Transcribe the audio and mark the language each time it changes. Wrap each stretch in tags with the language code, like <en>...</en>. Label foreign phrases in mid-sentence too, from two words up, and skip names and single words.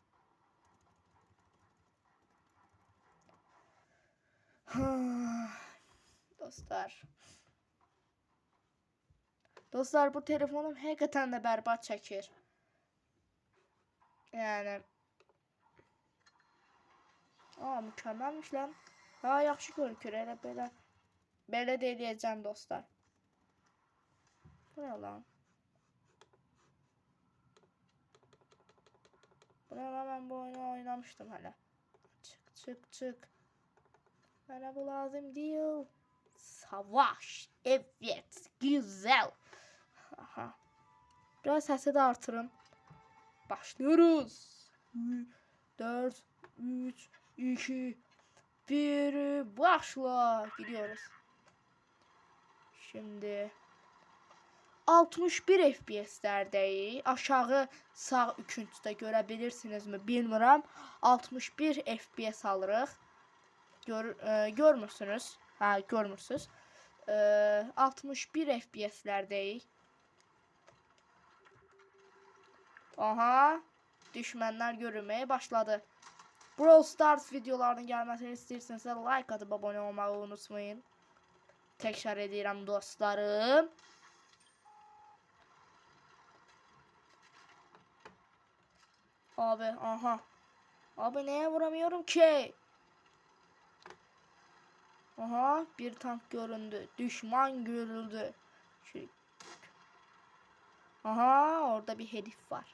<az>Dostlar, bu telefonum həqiqətən də bərbad çəkir. Yəni mükəmməlmiş lan. Yaxşı görünür, elə belə də eləyəcəm dostlar.</az> <tr>Bu ne lan? Ben bu oyunu oynamıştım hala. Çık. Bana bu lazım değil. Savaş. Evet. Güzel. Aha. Biraz sesi de artırın. Başlıyoruz. 4, 3, 2, 1. Başla. Gidiyoruz.</tr> <az>Şimdi 61 FPS'lərdəyik. Aşağı sağ üçüncüdə görə bilirsinizmi bilmirəm. 61 FPS alırıq. Görmürsünüz. Hə, görmürsünüz. 61 FPS'lərdəyik. Aha, düşmənlər görünməyə başladı. Brawl Stars videolarının gəlməsini istəyirsinizsə like atıb abunə olmağı unutmayın. Təkrar edirəm dostlarım. Abi, aha.</az> <tr>Abi neye vuramıyorum ki? Aha, bir tank göründü. Düşman görüldü. Aha, orada bir herif var.</tr>